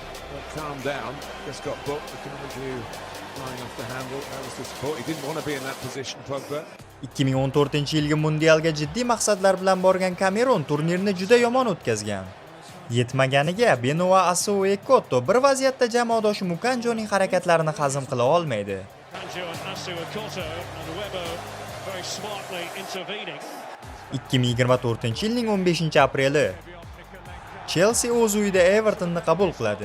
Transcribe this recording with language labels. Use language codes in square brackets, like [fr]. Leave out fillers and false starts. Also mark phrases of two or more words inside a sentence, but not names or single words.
[en] calmed down. Just got booked. The Kaminju flying off the handle. That was the support. He didn't want to be in that position, Pogba. [uz] 2014-yilgi mundialga jiddiy maqsadlar bilan borgan Kamerun turnirni juda yomon o'tkazgan. Yetmaganiga Benoit Assou-Ekotto bir vaziyatda jamoadoshi Mukanjoning harakatlarini hazm qila olmaydi. 2024-yilning 15-apreli Chelsea o'z uyida Evertonni qabul qiladi.